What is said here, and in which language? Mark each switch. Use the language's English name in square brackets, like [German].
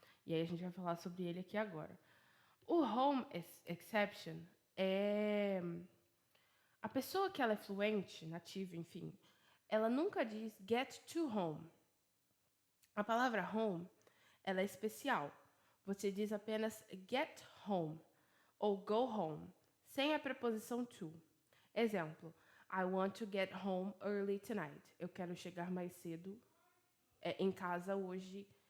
[Portuguese] E aí a gente vai falar sobre ele aqui agora. O home exception é a pessoa que ela é fluente, nativa, enfim, ela nunca diz get to home. A palavra home, ela é especial. Você diz apenas get home ou go home, sem a preposição to. [English] Exemplo, I want to get home early tonight. [Portuguese] Eu quero chegar mais cedo em casa hoje.